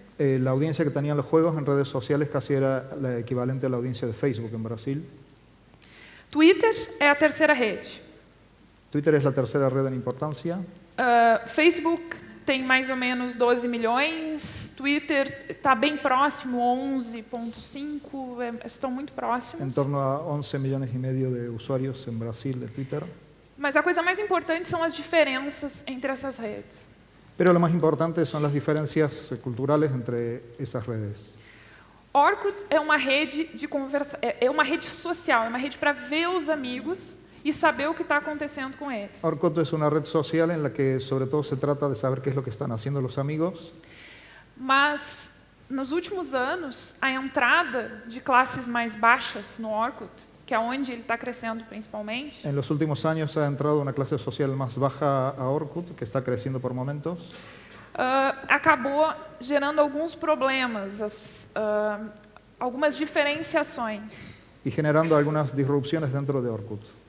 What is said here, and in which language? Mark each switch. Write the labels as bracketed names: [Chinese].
[Spanish] La audiencia que tenían los juegos en redes sociales casi era la equivalente a la audiencia de Facebook en Brasil. [Portuguese] Twitter é a terceira rede. [Spanish] Twitter es la tercera red en importancia. [Portuguese] Facebook tem mais ou menos 12 milhões, Twitter está bem próximo, 11,5, estão muito [Spanish] En [Portuguese] próximos. [Spanish] torno a 11 millones y medio de usuarios en Brasil de Twitter. [Portuguese] Mas a coisa mais importante são as diferenças entre essas redes. [Spanish] Pero lo más importante son las diferencias culturales entre esas redes. [Portuguese] Orkut é uma rede de conversa, é uma rede social, é uma rede para ver os amigos e saber o que está acontecendo com eles. [Spanish] Orkut es una red social en la que sobre todo se trata de saber qué es lo que están haciendo los amigos. [Portuguese] Mas nos últimos anos, a entrada de classes mais baixas no Orkut, que é onde ele está crescendo principalmente, [Spanish] En los últimos años ha entrado una clase social más baja a Orkut, que está creciendo por momentos. [Portuguese] acabou gerando alguns problemas, algumas diferenciações. [Spanish] Y generando algunas disrupciones dentro de Orkut.